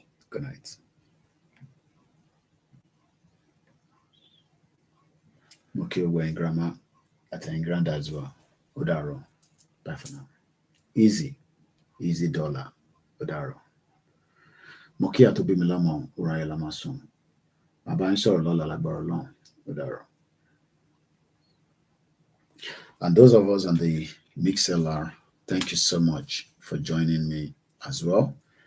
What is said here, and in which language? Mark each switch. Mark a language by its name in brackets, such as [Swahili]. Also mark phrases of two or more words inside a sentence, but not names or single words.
[English] Good night. [Yoruba] Mo kí gbogbo ẹ̀yin grandma àtẹ̀yin granda [English] as well. [Yoruba] Ó dàárọ̀. [English] Bye for now. Easy dollar. [Yoruba] Ó dàárọ̀. Mo kí àtòbí mi lọ́mọ òrà ayé la máa sùn. Bàbá ń sọ̀rọ̀ lọ́la lágbára Ọlọ́run. Ó dàárọ̀. [English] And those of us on the MixLR, thank you so much for joining me as well.